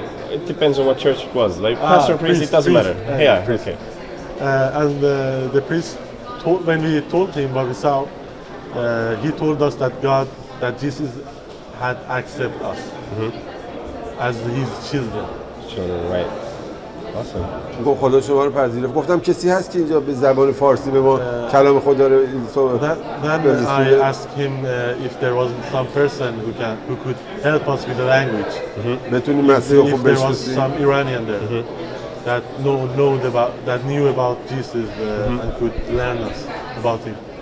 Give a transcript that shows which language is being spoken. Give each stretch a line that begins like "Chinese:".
English: It depends on what church it was. Like pastor, priest, it doesn't matter. Yeah, okay. And the priest when we told him what we saw, he told us that Jesus had accepted us as his children. Children, right. Awesome.
Persian: گفت خدا شما رو پذیرفت. گفتم کسی هست که اینجا به زبان فارسی به ما کلام خدا رو
English: Then I asked him if there wasn't some person who could help us with the language.
Persian: بتونیم مسیح خوب
English: If there was
Persian: بشناسیم.
English: some Iranian there that knew about Jesus and could learn us about him.